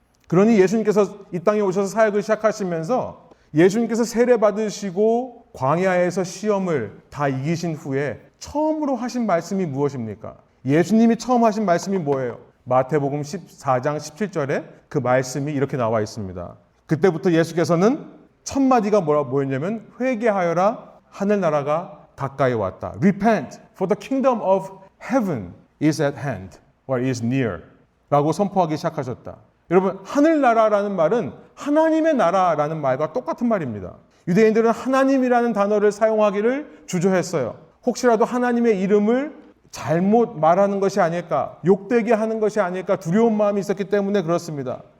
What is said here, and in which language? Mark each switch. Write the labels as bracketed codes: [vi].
[ko] 그러니 예수님께서 이 땅에 오셔서 사역을 시작하시면서 예수님께서 세례 받으시고 광야에서 시험을 다 이기신 후에 처음으로 하신 말씀이 무엇입니까? 예수님이 처음 하신 말씀이 뭐예요? 마태복음 14장 17절에 그 말씀이 이렇게 나와 있습니다. 그때부터 예수께서는 첫 마디가 뭐였냐면 회개하여라, 하늘나라가 가까이 왔다. [en] Repent, for the kingdom of heaven is at hand, or is near [ko] 라고 선포하기 시작하셨다. 여러분, 하늘나라라는 말은 하나님의 나라라는 말과 똑같은 말입니다. 유대인들은 하나님이라는 단어를 사용하기를 주저했어요. 혹시라도 하나님의 이름을 잘못 말하는 것이 아닐까, 욕되게 하는 것이 아닐까 두려운 마음이 있었기 때문에 그렇습니다.